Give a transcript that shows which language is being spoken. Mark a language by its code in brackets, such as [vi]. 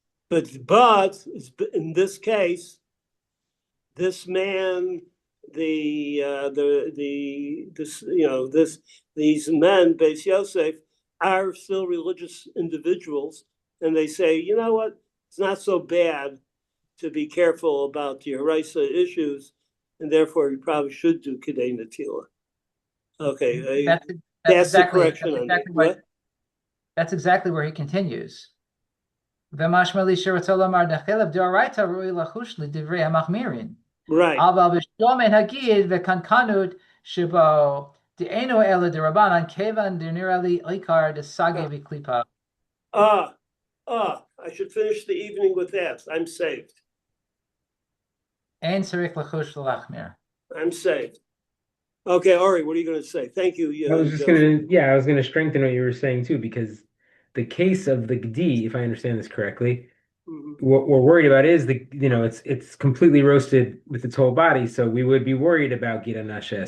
[en] But in this case, this man, these men, Beis Yosef, are still religious individuals, and they say, you know what, it's not so bad to be careful about the Eraisa issues, and therefore you probably should do Kedei Natila. Okay, that's the correction on that. What? That's exactly where he continues. [he] ומשמע לי שרוצה לומר דחלב דאורייתא ראוי לחוש לדברי המחמירים. [en] Right. [he] אבל בשלומן הגיד וקנקנות שבו דאינו אלא דרבנן כיוון דנראה לי עיקר דסגי וקליפה. [en] I should finish the evening with that. I'm saved. [he] אין צריך לחוש להחמיר. [en] I'm saved. Okay, Ari, what are you going to say? Thank you. I was just gonna strengthen what you were saying too, because the case of the Gdi, if I understand this correctly, what we're worried about is it's completely roasted with its whole body, so we would be worried about Gira Nashe.